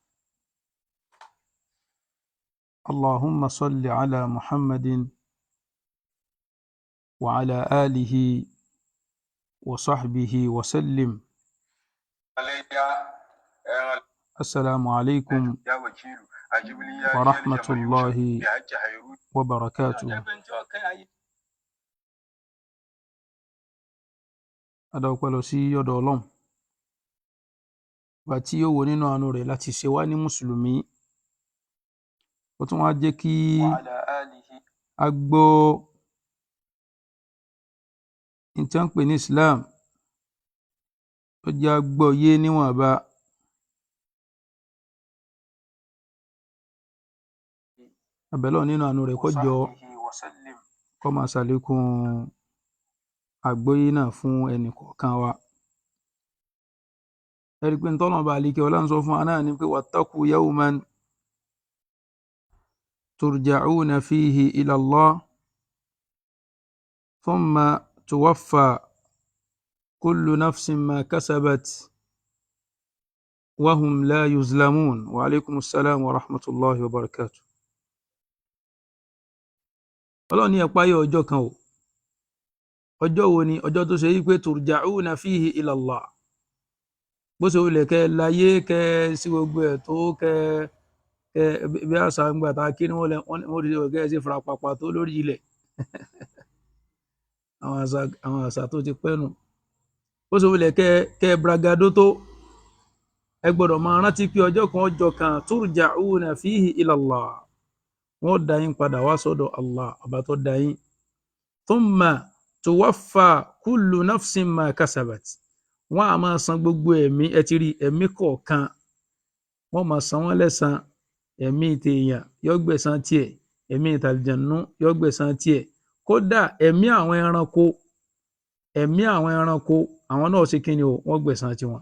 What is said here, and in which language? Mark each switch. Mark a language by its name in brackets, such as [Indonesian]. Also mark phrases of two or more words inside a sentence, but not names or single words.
[Arabic] اللهم صل على محمد وعلى آله وصحبه وسلم. السلام عليكم ورحمة الله وبركاته. [Yoruba] Adọ́pẹ́ lọ sí ọ̀dọ̀ Ọlọ́run bá tí ó wò nínú àánú rẹ̀ láti ṣe wá ní mùsùlùmí. Ó tún wá jẹ́ kí a gbọ́ ní tí wọ́n ń pè ní Islam, ó jẹ́ a gbọ́ yé níwọ̀nba. A bẹ̀ Ọlọ́run nínú àánú rẹ̀ kó jọ̀ọ́ kó máa ṣàlékún àgbọ́yé náà fún ẹnì kọ̀ọ̀kan wa. Ẹ rí i pé ntọ́lọ́run bá àlékè ọlá ń sọ fún wa náà ni pé [Arabic] واتقوا يوما ترجعون فيه إلى الله ثم توفى كل نفس ما كسبت وهم لا يظلمون. وعليكم السلام ورحمة الله وبركاته. [Yoruba] Ọlọ́run ní ẹ páyà ọjọ́ kan o. Ọjọ́ wo ni? Ọjọ́ tó ṣe yí pé [Arabic] ترجعون فيه إلى الله. [Yoruba] Bó ṣe wulẹ̀ kẹ́ láyé kẹ́ sí gbogbo ẹ̀ tó kẹ́ bí àṣà ń gbà tá a kí ni wọ́n rí ọ̀gá ẹ̀ sí farapapa tó lórí ilẹ̀. Àwọn àṣà tó ti pẹ́ nù. Bó ṣe wulẹ̀ kẹ́ bragado tó, ẹ gbọ́dọ̀ máa rántí pé ọjọ́ kan [Arabic] ترجعون فيه إلى الله. [Yoruba] Wọ́n dá yín padà wá sọ́dọ̀ Allah, ọba tó dá yín. [Arabic] ثم توفى كل نفس ما كسبت. [Yoruba] Wọ́n á máa san gbogbo ẹ̀mí, ẹ ti rí ẹ̀mí kọ̀ọ̀kan. Wọ́n máa san wọ́n lẹ́san. Ẹ̀mí tèèyàn yó gbẹ̀san tiẹ̀, ẹ̀mí tàlìjànnú yó gbẹ̀san tiẹ̀. Kódà ẹ̀mí àwọn ẹranko àwọn náà ṣe kí ni o, wọ́n gbẹ̀san tiwọn.